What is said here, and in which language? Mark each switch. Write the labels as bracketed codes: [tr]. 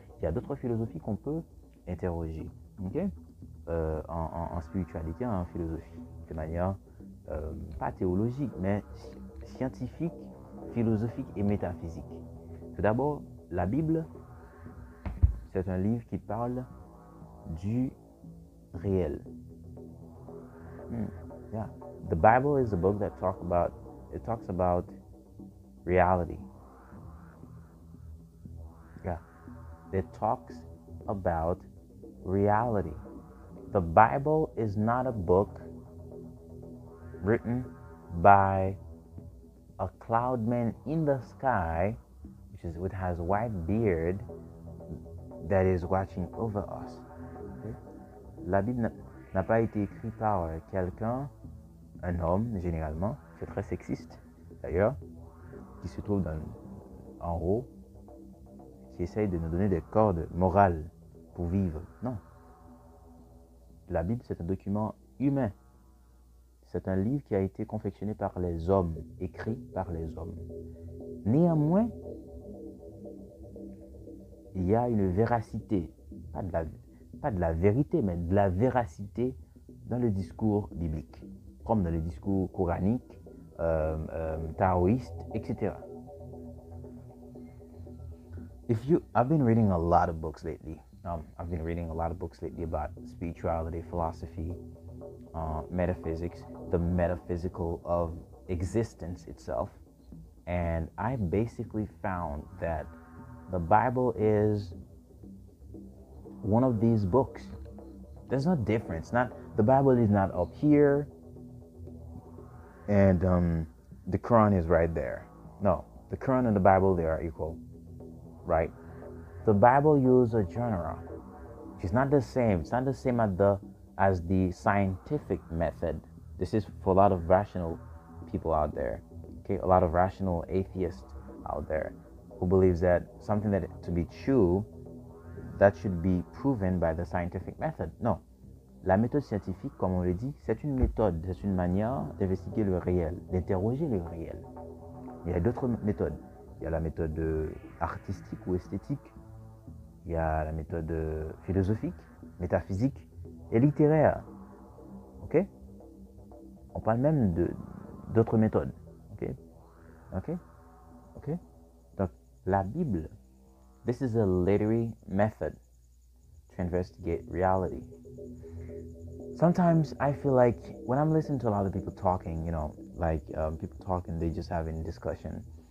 [fr] Il y a d'autres philosophies qu'on peut interroger, okay? En spiritualité, en philosophie, de manière pas théologique, mais scientifique, philosophique et métaphysique. Tout d'abord, la Bible, c'est un livre qui parle du réel. [en] Yeah, the Bible is a book that talks about reality. Yeah, it talks about reality. The Bible is not a book written by a cloud man in the sky, which has a white beard, that is watching over us. Okay? [fr] La Bible n'a pas été écrite par quelqu'un, un homme généralement, c'est très sexiste d'ailleurs, qui se trouve en haut, qui essaye de nous donner des cordes morales pour vivre. Non. La Bible, c'est un document humain. C'est un livre qui a été confectionné par les hommes, écrit par les hommes. Néanmoins, il y a une véracité, pas de la vérité, mais de la véracité dans le discours biblique, comme dans le discours coranique, taoïste, etc. [en] I've been reading a lot of books lately. I've been reading a lot of books lately about spirituality, philosophy, metaphysics, the metaphysical of existence itself. And I basically found that the Bible is one of these books. There's no difference. The Bible is not up here and the Quran is right there. No, the Quran and the Bible, they are equal, right? The Bible uses a genre. It's not the same. It's not the same as the scientific method. This is for a lot of rational people out there, okay? A lot of rational atheists out there who believes that something that to be true, that should be proven by the scientific method. [fr] Non. La méthode scientifique, comme on le dit, c'est une méthode, c'est une manière d'investiguer le réel, d'interroger le réel. Il y a d'autres méthodes. Il y a la méthode artistique ou esthétique. il y a la méthode philosophique, métaphysique et littéraire. Ok? On parle même d'autres méthodes. Ok? Ok? Ok? Donc, la Bible, [en] this is a literary method to investigate reality. Sometimes I feel like when I'm listening to a lot of people talking, people talking, they just having discussion.